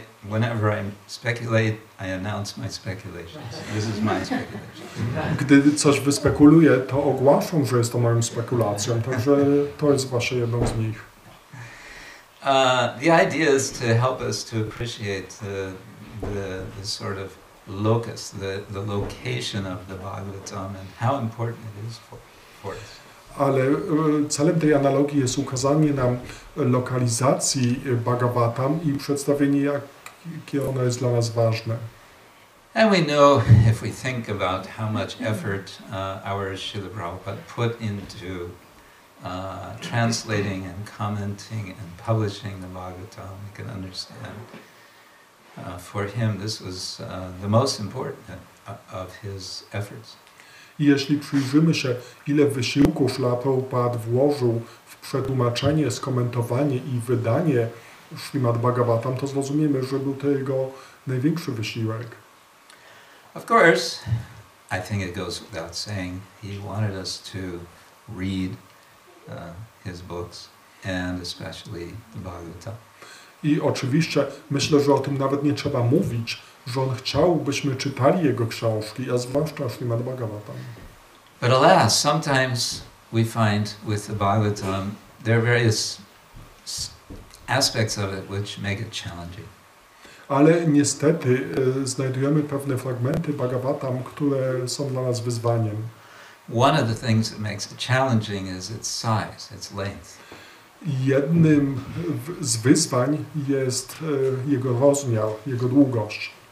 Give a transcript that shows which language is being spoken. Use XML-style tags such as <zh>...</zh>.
<en>Whenever I speculate, I announce my speculations. This is my speculation.</en> <pl>Gdy coś wyspekuluję, to ogłaszam, że jest to moją spekulacją, także to jest właśnie jedną z nich.</pl> <en>The idea is to help us to appreciate the sort of locus, the location of the Bhagavatam and how important it is for us.</en> <pl>Ale celem tej analogii jest ukazanie nam lokalizacji Bhagavatam i przedstawienie, jakie ono jest dla nas ważne.</pl> <en>And we know, if we think about how much effort our Srila Prabhupada put into translating and commenting and publishing the Bhagavatam, we can understand. For him, this was the most important of his efforts.</en> <pl>I jeśli przyjrzymy się, ile wysiłku Srila Prabhupada włożył w przetłumaczenie, skomentowanie i wydanie Śrimad Bhagavatam, to zrozumiemy, że był to jego największy wysiłek.</pl> <en>Of course, I think it goes without saying, he wanted us to read his books, and especially the Bhagavatam.</en> <pl>I oczywiście myślę, że o tym nawet nie trzeba mówić, że on chciał, byśmy czytali jego książki, a zwłaszcza Śrimad Bhagavatam.</pl> <en>But alas, sometimes we find with the Bhagavatam there are various aspects of it which make it challenging.</en> <pl>Ale niestety znajdujemy pewne fragmenty Bhagavatam, które są dla nas wyzwaniem.</pl> <en>One of the things that makes it challenging is its size, its length.</en> <pl>Jednym z wyzwań jest jego rozmiar, jego długość.</pl>